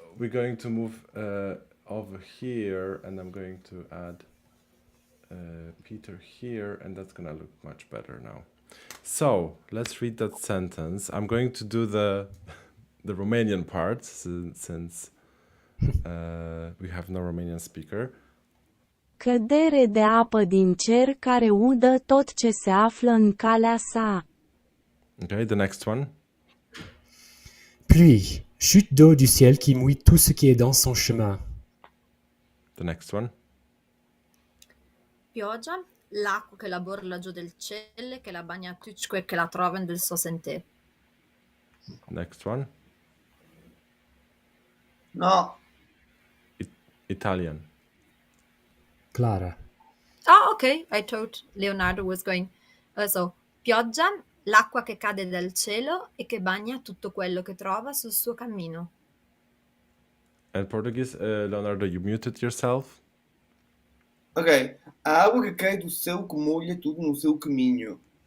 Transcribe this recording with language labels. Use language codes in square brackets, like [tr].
[en] we're going to move over here, and I'm going to add Peter here, and that's gonna look much better now. So let's read that sentence. I'm going to do the Romanian part since we have no Romanian speaker. [ro] Cădere de apă din cer care udă tot ce se află în calea sa. [en] Okay, the next one. [fr] Pluie, chute d'eau du ciel qui mouille tout ce qui est dans son chemin. [en] The next one. [lmo] Pioggia, l'acqua che la borla giù del cielo, che la bagna tucque e che la trova nel suo sentè. [en] Next one. No. Italian. Clara. Oh, okay. I thought Leonardo was going. [it] So, pioggia, l'acqua che cade dal cielo e che bagna tutto quello che trova sul suo cammino. [en] And Portuguese, Leonardo, you muted yourself. Ok. [pt] A água que cai do céu que molha tudo no seu caminho.